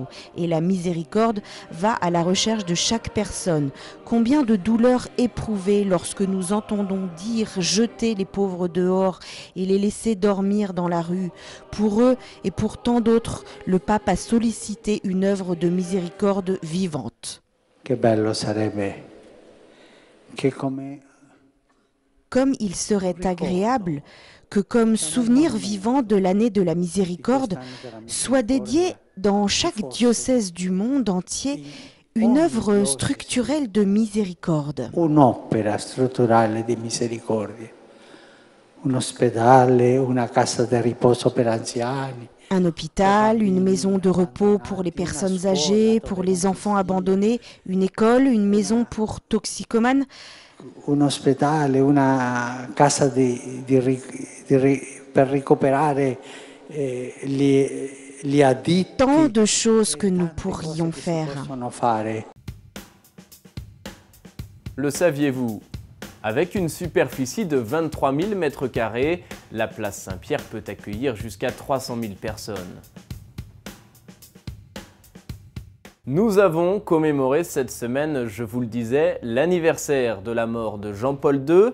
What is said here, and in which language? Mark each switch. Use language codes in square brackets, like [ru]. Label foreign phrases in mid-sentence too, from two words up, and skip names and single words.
[fr] Et la miséricorde va à la recherche de chaque personne. Combien de douleurs éprouvées lorsque nous entendons dire jeter les pauvres dehors et les laisser dormir dans la rue. Pour eux et pour tant d'autres, le pape a sollicité une œuvre de miséricorde vivante. [it] Che bello sarebbe che come [fr] Comme il serait agréable que comme souvenir vivant de l'année de la miséricorde soit dédiée dans chaque diocèse du monde entier une œuvre structurelle de miséricorde. [it] un'opera strutturale di misericordia, un ospedale, una casa di riposo per anziani. [fr] Un hôpital, une maison de repos pour les personnes âgées, pour les enfants abandonnés, une école, une maison pour toxicomanes. [it] Un ospedale, una casa per recuperare gli additti. [fr] Tant de choses que nous pourrions faire. Le saviez-vous? Avec une superficie de 23 000 m², la place Saint-Pierre peut accueillir jusqu'à 300 000 personnes. Nous avons commémoré cette semaine, je vous le disais, l'anniversaire de la mort de Jean-Paul II.